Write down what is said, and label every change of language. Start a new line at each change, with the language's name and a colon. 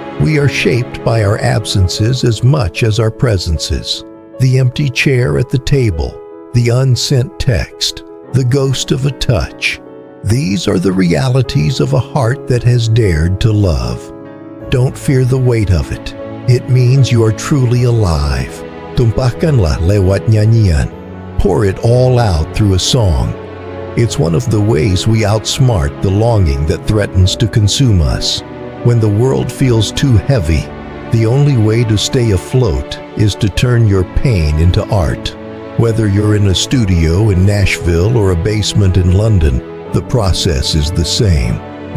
English: We are shaped by our absences as much as our presences. The empty chair at the table, the unsent text, the ghost of a touch. These are the realities of a heart that has dared to love. Don't fear the weight of it. It means you are truly alive.
Indonesian: Tumpahkanlah lewat nyanyian.
English: Pour it all out through a song. It's one of the ways we outsmart the longing that threatens to consume us. When the world feels too heavy, the only way to stay afloat is to turn your pain into art. Whether you're in a studio in Nashville or a basement in London, the process is the same.